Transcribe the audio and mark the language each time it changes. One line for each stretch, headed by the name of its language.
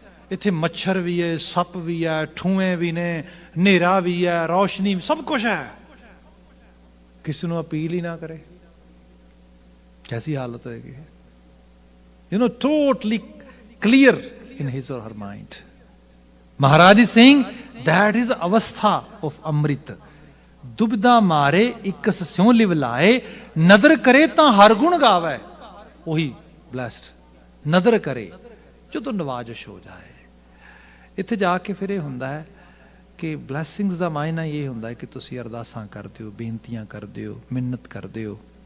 Punjabi: ਇੱਥੇ ਮੱਛਰ ਵੀ ਹੈ, ਸੱਪ ਵੀ ਹੈ, ਠੂਏ ਵੀ ਨੇ, ਹਨੇਰਾ ਵੀ ਹੈ, ਰੌਸ਼ਨੀ, ਸਭ ਕੁਝ ਹੈ। ਕਿਸੇ ਨੂੰ ਅਪੀਲ ਹੀ ਨਾ ਕਰੇ,
Hindi: कैसी हालत होगी?
English: You know, totally clear in his or her mind. Maharaj is saying that is avastha of Amrit.
Punjabi: ਦੁਬਦਾ ਮਾਰੇ ਇਕਸ ਸਿਉ ਲਿਵ ਲਾਏ, ਨਦਰ ਕਰੇ ਤਾਂ ਹਰ ਗੁਣ ਗਾਵੇ। ਉਹੀ ਬਲੈਸਡ, ਨਦਰ ਕਰੇ ਜਦੋਂ ਨਵਾਜ਼ਿਸ਼ ਹੋ ਜਾਏ। ਇੱਥੇ ਜਾ ਕੇ ਫਿਰ ਇਹ ਹੁੰਦਾ ਹੈ ਕਿ ਬਲੈਸਿੰਗਸ ਦਾ ਮਾਇਨਾ ਇਹ ਹੁੰਦਾ ਹੈ ਕਿ ਤੁਸੀਂ ਅਰਦਾਸਾਂ ਕਰਦੇ ਹੋ, ਬੇਨਤੀਆਂ ਕਰਦੇ ਹੋ, ਮਿੰਨਤ ਕਰਦੇ ਹੋ।